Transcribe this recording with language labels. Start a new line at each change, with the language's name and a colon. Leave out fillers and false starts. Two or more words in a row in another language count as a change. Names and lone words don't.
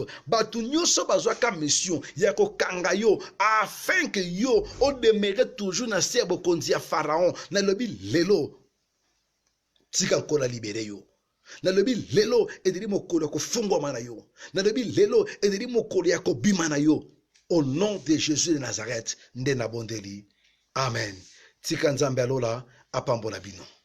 Lingala: Batu nyoso bazwaka mission ya ko kanga yo
French: afin que
Lingala: yo o
French: demeure toujours
Lingala: na sebo konzi ya Pharaon. Na lobi lelo. Tika kola libere yo. Na lobi lelo ediri mokolo ko fungwa mana yo. Na lobi lelo ediri mokolo ya ko bima na yo.
French: Au nom de Jésus de Nazareth,
Lingala: nde na bondeli. Amen. Tika nzambe alola apambola bino.